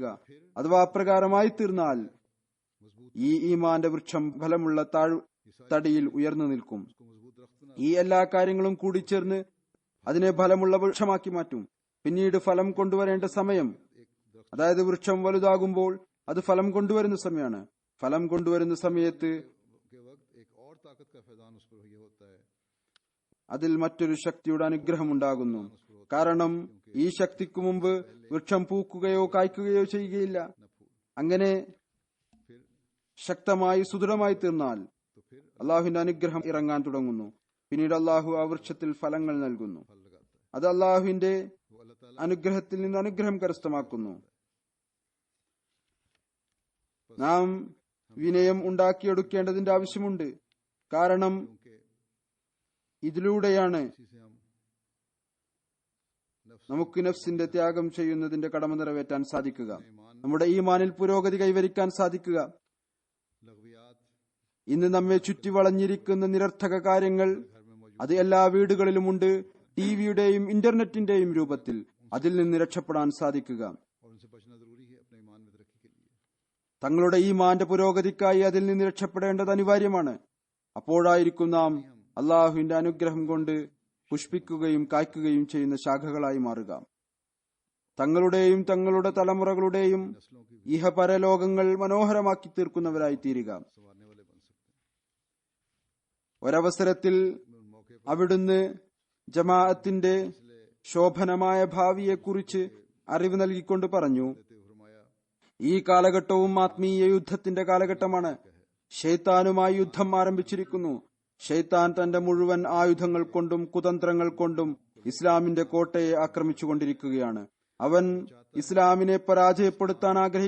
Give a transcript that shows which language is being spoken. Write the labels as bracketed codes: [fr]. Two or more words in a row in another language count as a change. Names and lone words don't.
[ml] അഥവാ അപ്രകാരമായി തീർന്നാൽ ഈ ഈമാന്റെ വൃക്ഷം ഫലമുള്ള തടിയിൽ ഉയർന്നു നിൽക്കും. ഈ എല്ലാ കാര്യങ്ങളും കൂടിച്ചേർന്ന് അതിനെ ഫലമുള്ള വൃക്ഷമാക്കി മാറ്റും. പിന്നീട് ഫലം കൊണ്ടുവരേണ്ട സമയം, അതായത് വൃക്ഷം വലുതാകുമ്പോൾ അത് ഫലം കൊണ്ടുവരുന്ന സമയമാണ്. ഫലം കൊണ്ടുവരുന്ന സമയത്ത് [ur] کے وقت ایک اور طاقت کا فیضان اس پر یہ ہوتا ہے, [ml] അതിൽ മറ്റൊരു ശക്തിയുടെ അനുഗ്രഹം ഉണ്ടാകുന്നു. കാരണം ഈ ശക്തിക്കു മുമ്പ് വൃക്ഷം പൂക്കുകയോ കായ്ക്കുകയോ ചെയ്യുകയില്ല. അങ്ങനെ ശക്തമായി സുദൃഢമായി തീർന്നാൽ അള്ളാഹുവിന്റെ അനുഗ്രഹം ഇറങ്ങാൻ തുടങ്ങുന്നു. പിന്നീട് അള്ളാഹു ആ വൃക്ഷത്തിൽ ഫലങ്ങൾ നൽകുന്നു. [ur] پھل لگاتا ہے. [ml] അത് അള്ളാഹുവിന്റെ [ur] وہ اللہ تعالیٰ [ml] അനുഗ്രഹത്തിൽ നിന്ന് അനുഗ്രഹം കരസ്ഥമാക്കുന്നു. നാം വിനയം ഉണ്ടാക്കിയെടുക്കേണ്ടതിന്റെ ആവശ്യമുണ്ട്. കാരണം [ur] के [ml] ഇതിലൂടെയാണ് [ur] اسی سے ہم [ml] നമുക്ക് നഫ്സിന്റെ ത്യാഗം ചെയ്യുന്നതിന്റെ കടമ നിറവേറ്റാൻ സാധിക്കുക, നമ്മുടെ ഈമാനിൽ പുരോഗതി കൈവരിക്കാൻ സാധിക്കുക. [ur] लघवियात [ml] ഇന്ന് നമ്മെ ചുറ്റി വളഞ്ഞിരിക്കുന്ന നിരർത്ഥക കാര്യങ്ങൾ അത് എല്ലാ വീടുകളിലുമുണ്ട്. ടിവിയുടെയും ഇന്റർനെറ്റിന്റെയും രൂപത്തിൽ അതിൽ നിന്ന് രക്ഷപ്പെടാൻ സാധിക്കുക. [ur] اور ان سے بچنا ضروری ہے اپنے ایمان میں ترقی کے لیے. [ml] തങ്ങളുടെ ഈമാന്റെ പുരോഗതിക്കായി അതിൽ നിന്ന് രക്ഷപ്പെടേണ്ടത് അനിവാര്യമാണ്. അപ്പോഴായിരിക്കും നാം അള്ളാഹുവിന്റെ അനുഗ്രഹം കൊണ്ട് പുഷ്പിക്കുകയും കായ്ക്കുകയും ചെയ്യുന്ന ശാഖകളായി മാറുക. തങ്ങളുടെയും തങ്ങളുടെ തലമുറകളുടെയും [ur] نسلوں کی [ml] ഇഹപരലോകങ്ങൾ മനോഹരമാക്കി തീർക്കുന്നവരായി തീരുക. [ur] سنوارنے والے بن سکتے ہیں. [ml] ഒരവസരത്തിൽ [ur] ان موقعے پر [ml] അവിടുന്ന് ജമാഅത്തിന്റെ ശോഭനമായ ഭാവിയെക്കുറിച്ച് അറിവ് നൽകിക്കൊണ്ട് പറഞ്ഞു, [ur] دیتے ہوئے فرمایا, [ml] ഈ കാലഘട്ടവും ആത്മീയ യുദ്ധത്തിന്റെ കാലഘട്ടമാണ്. ഷെയ്ത്താനുമായി യുദ്ധം ആരംഭിച്ചിരിക്കുന്നു. ഷെയ്ത്താൻ തന്റെ മുഴുവൻ ആയുധങ്ങൾ കൊണ്ടും കുതന്ത്രങ്ങൾ കൊണ്ടും ഇസ്ലാമിന്റെ കോട്ടയെ ആക്രമിച്ചുകൊണ്ടിരിക്കുകയാണ്. അവൻ ഇസ്ലാമിനെ പരാജയപ്പെടുത്താൻ ആഗ്രഹിക്കുന്നു.